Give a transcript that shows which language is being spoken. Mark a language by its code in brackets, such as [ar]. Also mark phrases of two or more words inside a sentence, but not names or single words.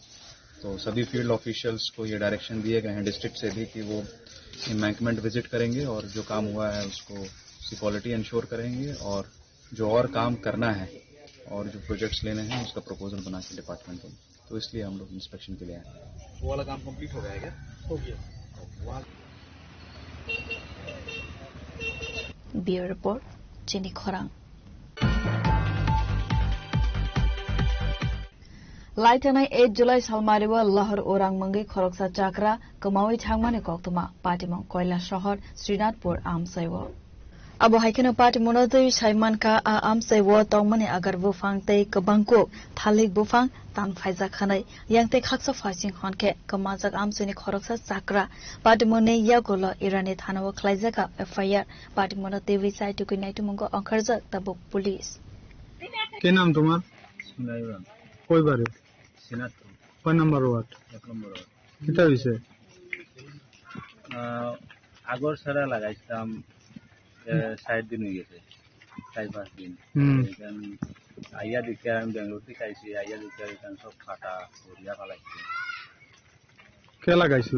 [hi] तो सभी [en] field officials [hi] को ये डायरेक्शन दिए गए हैं डिस्ट्रिक्ट से भी कि वो [en] embankment visit [hi] करेंगे और जो काम हुआ है उसको उसकी [en] quality ensure [hi] करेंगे और जो और काम करना है और जो प्रोजेक्ट्स लेने हैं उसका प्रपोजल बना के डिपार्टमेंट को, तो इसलिए हम लोग इंस्पेक्शन के लिए आए हैं। वो वाला काम कंप्लीट हो गया है क्या? हो गया। [en] bureau report [trp] चिनी खरांग। लाइथानाय 8 जुलाई सालमारिवा लहर ओरां मंगै खरकसा चाकरा कमावै थांमानि कक्तमा पाटिमं कोयला शहर श्रीनाथपुर आमसाइव अब हाइकेनो पाटिमनो दै साइमानका आ आमसाइव तंगमानि आगार बुफां तै कबांको थालिक बुफां तान फाइजा खानाय यांते खाकसा फाइसिं हनके कमाजाक आमसाइनि खरकसा चाकरा पाटिमने यागोल इरानी थानाव खलाइजाका एफआईआर पाटिमनो दैवै साइटुकै नाइटुमंगो अंखारजाक तब पुलिस। [syl] কে নাম তুমার? কোই বারে কয় নম্বর ওয়ার্ড? 1 নম্বর ওয়ার্ড। কিতা হইছে? আগর সারা লাগাইছিলাম 60 দিন হয়ে গেছে, 4-5 দিন। এখন আইয়া দেখি আমি বেঙ্গলোর থেকে আইছি, আইয়া দেখি এখানে সব ফাটা পড়িয়া ফেলাইছে। কে লাগাইছিল?